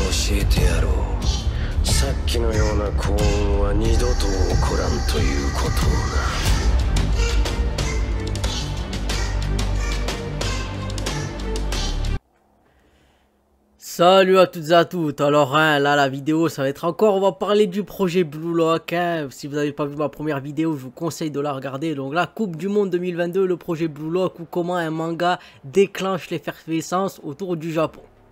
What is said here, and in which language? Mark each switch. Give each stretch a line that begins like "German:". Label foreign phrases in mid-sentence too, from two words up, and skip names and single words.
Japanese: えてやろう。さっきのような幸運は二度と起こらんということをな。
French: Salut à toutes et à toutes. Alors hein, là la vidéo ça va être encore, on va parler du projet Blue Lock hein. Si vous n'avez pas vu ma première vidéo, je vous conseille de la regarder. Donc la Coupe du Monde 2022, le projet Blue Lock, ou comment un manga déclenche l'effervescence autour du Japon.